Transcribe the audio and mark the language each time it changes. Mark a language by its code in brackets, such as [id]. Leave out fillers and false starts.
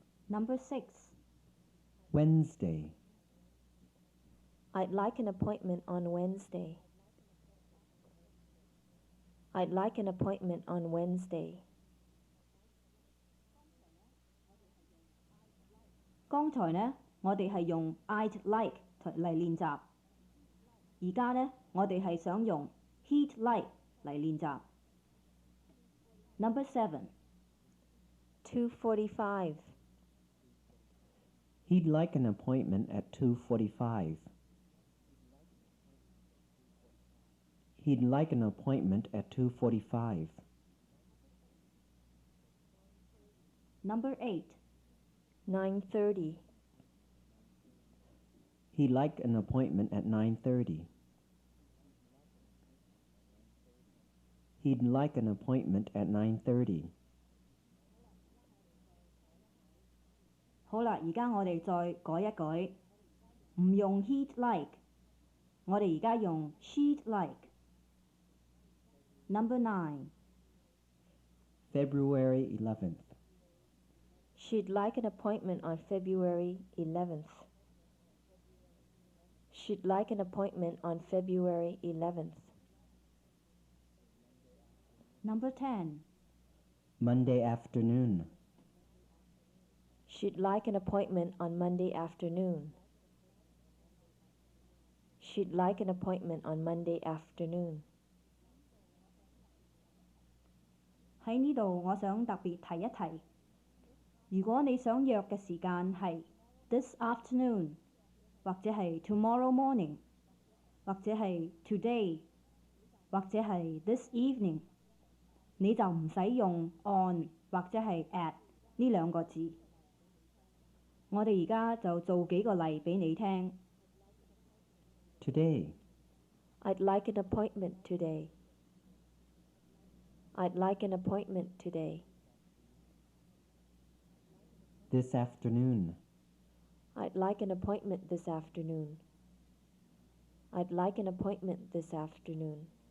[en] Number 6. Wednesday. I'd like an appointment on Wednesday. I'd like an appointment on Wednesday. [yue] 剛才呢，我哋係用 I'd like 嚟練習，而家呢，我哋係想用 he'd like 嚟練習。 [en] Number 7. 2:45. He'd like an appointment at 2:45. He'd like an appointment at 2:45. Number 8. 9:30. He'd like an appointment at 9:30. He'd like an appointment at 9:30. [yue] 好啦，而家我哋再改一改，唔用 he'd like，我哋而家用 she'd like。 [en] Number 9. February 11th. She'd like an appointment on February 11th. She'd like an appointment on February 11th. Number 10. Monday afternoon. She'd like an appointment on Monday afternoon. She'd like an appointment on Monday afternoon. [yue] 喺呢度，我想特別提一提，如果你想約嘅時間係 this afternoon，或者係 tomorrow morning，或者係 today，或者係 this evening，你就唔使用 on 或者係 at 呢兩個字。我哋而家就做幾個例俾你聽。 [en] Today. I'd like an appointment today. I'd like an appointment today. This afternoon. I'd like an appointment this afternoon. I'd like an appointment this afternoon.